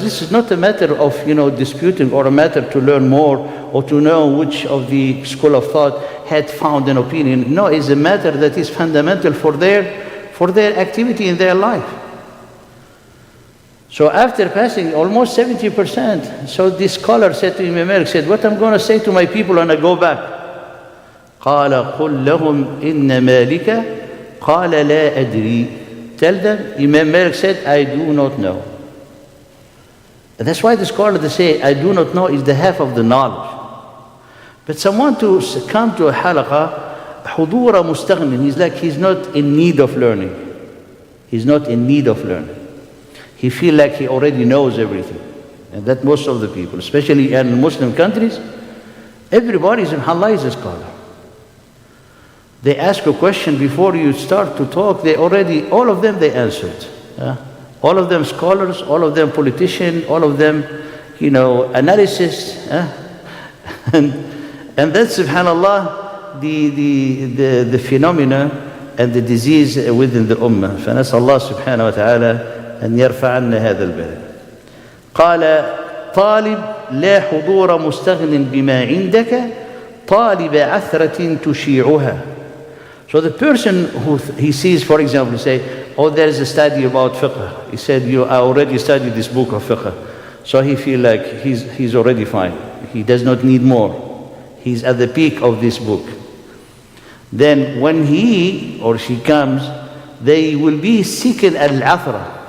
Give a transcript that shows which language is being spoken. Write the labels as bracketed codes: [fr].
[en] This is not a matter of, disputing or a matter to learn more or to know which of the school of thought had found an opinion. No, it's a matter that is fundamental for their activity in their life. So after passing almost 70%, so this scholar said to Imam Malik, said, what I'm going to say to my people when I go back? [ar] قال قل لهم إن مالك قال لا أدري. [en] Tell them, Imam Malik said, I do not know. And that's why the scholars they say, I do not know is the half of the knowledge. But someone to come to a halaqah, [ar] حضور مستغن, [en] he's like he's not in need of learning. He's not in need of learning. He feels like he already knows everything. And that most of the people, especially in Muslim countries, everybody is a scholar. They ask a question before you start to talk, all of them, they answered. All of them scholars, all of them politicians, all of them, analysis. And that's, subhanAllah, the phenomena and the disease within the ummah. [ar] فنسأل الله سبحانه وتعالى أن يرفع عنا هذا البلاء. قال طالب لا حضور مستغن بما عندك طالب عثرة تشيعها. [en] So the person who he sees, for example, say, oh, there is a study about fiqh. He said, I already studied this book of fiqh. So he feel like he's already fine. He does not need more. He's at the peak of this book. Then when he or she comes, they will be seeking al-athra.